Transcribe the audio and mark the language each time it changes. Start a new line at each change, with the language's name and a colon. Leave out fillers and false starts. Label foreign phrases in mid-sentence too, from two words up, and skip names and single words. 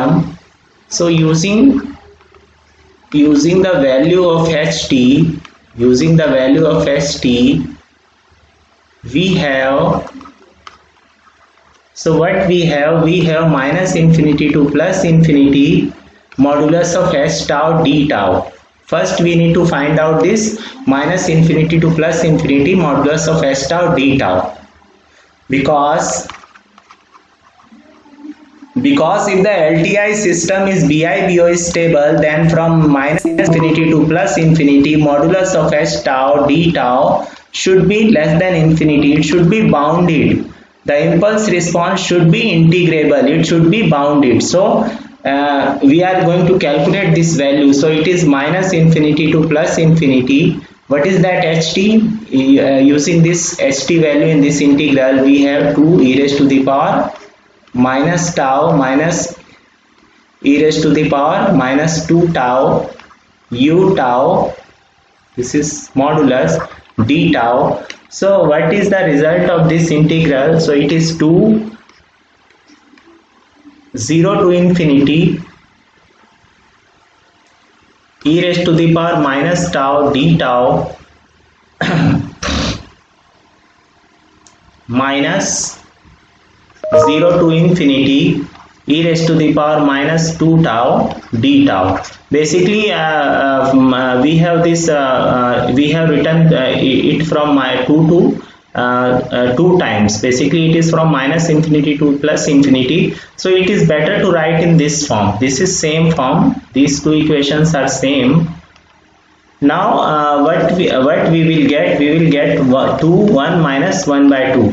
English: So using the value of ht, we have, so what we have minus infinity to plus infinity modulus of h tau d tau. First we need to find out this minus infinity to plus infinity modulus of h tau d tau, because if the LTI system is BI-BO is stable, then from minus infinity to plus infinity modulus of h tau d tau should be less than infinity. It should be bounded. The impulse response should be integrable. It should be bounded. So we are going to calculate this value. So it is minus infinity to plus infinity. What is that ht? Using this ht value in this integral, we have 2 e raised to the power minus tau minus e raised to the power minus 2 tau u tau. This is modulus d tau. So what is the result of this integral? So it is 2 0 to infinity e raised to the power minus tau d tau minus 0 to infinity e raised to the power minus 2 tau d tau. Basically we have this we have written it from 2 to 2 times. Basically it is from minus infinity to plus infinity, so it is better to write in this form. This is same form. These two equations are same. Now what we will get, 2 1 minus 1 by 2.